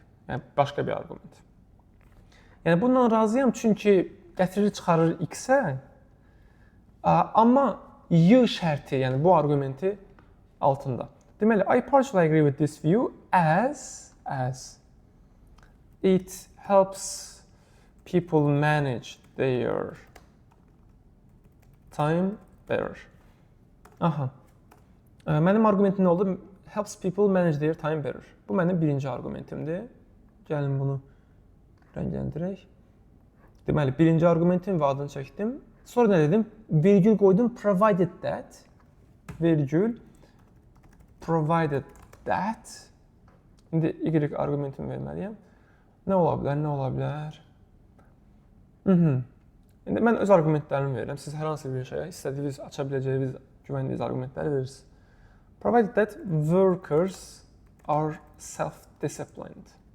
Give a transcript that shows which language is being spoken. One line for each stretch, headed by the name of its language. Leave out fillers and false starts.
Azerbaijani: Yəni, başqa bir argument. Yəni, bundan razıyam çünki gətirir, çıxarır X-ə, amma Y şərti, yəni bu argumenti altında.
English: Deməli, I partially agree with this view as it helps people manage their time better.
Azerbaijani: Mənim argumentim nə oldu?
English: Helps people manage their time better.
Azerbaijani: Bu mənim birinci argumentimdir. Gəlin bunu rəngləndirək. Deməli, birinci argumentim və adını çəkdim. Sonra nə dedim? Virgül qoydum, provided that. Virgül, provided that. İndi Y argumentimi verməliyəm. Nə ola bilər? İndi mən öz argumentlərimi verirəm. Siz hər hansı bir şeyə istədiyiniz, aça biləcəyiniz, güvəndiyiniz argumentləri verirsiniz.
English: Provided that workers are self-disciplined.